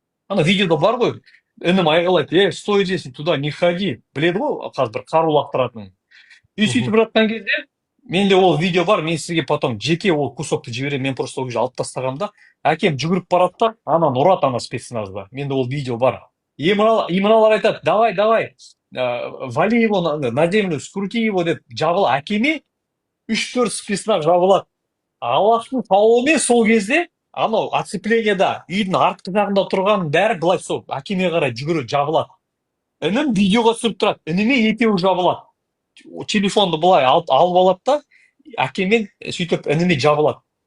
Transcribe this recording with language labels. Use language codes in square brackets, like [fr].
[kk] Ана видеода бар ғой, інім айғайлайды, [ru] стой здесь, туда не ходи. [kk] Біледі ғой, қазір бір қару лақтыратынын. И сөйтіп жатқан кезде, менде ол видео бар, мен сізге потом жеке ол кусокты жіберемін, мен просто ол кезде алып тастағанда, әкем жүгіріп барады да, ананы ұрады ана спецназда. Менде ол видео бар. И мыналар айтады, [ru] давай, вали его на землю, скрути его [kk] деп жабыл. Әкеме 3-4 спецназ жабылады. Аллахтың тауымен сол кезде, анау оцепленияда үйдің артқы жағында тұрған бәрі былай сол әкеме қарай жүгіріп жабылады. Інім видеоға түсіріп тұрады, ініме екеуі жабылады. Телефонды былай алып алады да, әкемен сөйтіп ініме жабылады.